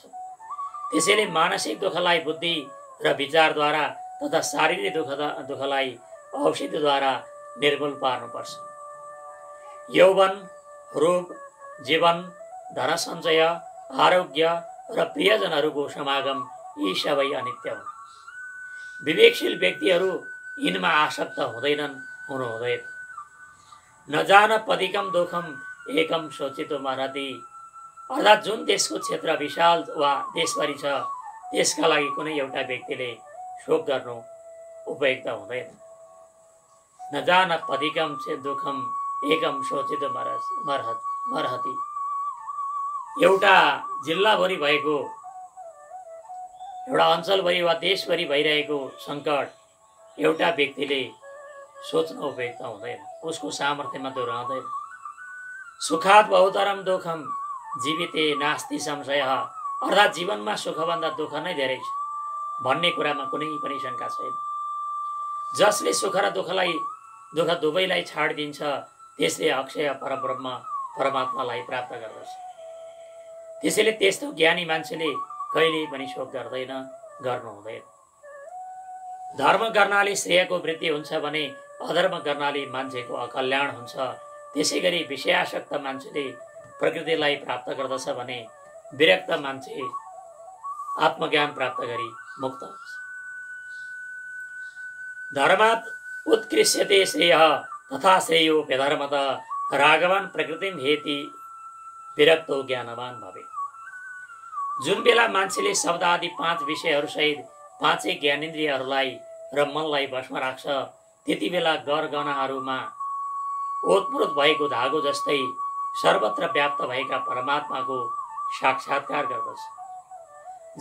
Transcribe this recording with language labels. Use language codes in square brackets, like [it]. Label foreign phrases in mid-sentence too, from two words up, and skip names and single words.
[ne] त्यसैले मानसिक दुःखलाई बुद्धि र विचारद्वारा तथा शारीरिक दुःखलाई औषधिद्वारा निर्मूल पार्नुपर्छ। यौवन रूप, जीवन, धन सञ्चय, आरोग्य र प्रियजनहरूको समागम यी सबै अनित्य हुन्। विवेकशील व्यक्तिहरू यिनमा आसक्त हुनु हुँदैन। [sa] नजान पदिकम दुखम एकम सोचितो मरति, [ne] अर्थात् जुन देशको क्षेत्र विशाल वा देशभरि छ त्यसका लागि कुनै एउटा व्यक्तिले शोक गर्नु उपयुक्त हुँदैन। [sa] नजान पदिकम दुखम एकम सोचितो मरहति, [ne] एउटा जिल्लाभरि भएको, एउटा अञ्चलभरि वा देशभरि भइरहेको सङ्कट एउटा व्यक्तिले सोच्न उपयुक्त हुँदैन, उसको सामर्थ्यमा त्यो रहँदैन। [sa] सुखात बहुतरम दुखम जीविते नास्ति संशय, [ne] अर्थात् जीवनमा सुखभन्दा दुःख नै धेरै छ भन्ने कुरामा कुनै पनि शङ्का छैन। जसले सुख र दुःख दुवैलाई छाडिदिन्छ त्यसले अक्षय परब्रह्म परमात्मालाई प्राप्त गर्दछ। त्यसैले त्यस्तो ज्ञानी मान्छेले कहिल्यै पनि शोक गर्दैन, गर्नु हुँदैन। धर्म गर्नाले श्रेयको वृद्धि हुन्छ भने अधर्म गर्नाले मान्छेको अकल्याण हुन्छ। त्यसै गरी विषयासक्त मान्छेले प्रकृतिलाई प्राप्त गर्दछ भने विरक्त मान्छे आत्मज्ञान प्राप्त गरी मुक्त हुन्छ। [sa] धर्मात् उत्कृष्यते श्रेयः तथा श्रेयो व्यधर्मत, राघवान प्रकृतिम हेति विरक्तो ज्ञानवान भवे। [ne] जुन बेला मान्छेले शब्द आदि 5 विषयहरूसहित 5 ज्ञानेन्द्रियहरूलाई र मनलाई बसमा राख्छ त्यति बेला गरगहनाहरूमा ओतप्रोत भएको धागो जस्तै सर्वत्र व्याप्त भएका परमात्माको साक्षात्कार गर्दछ।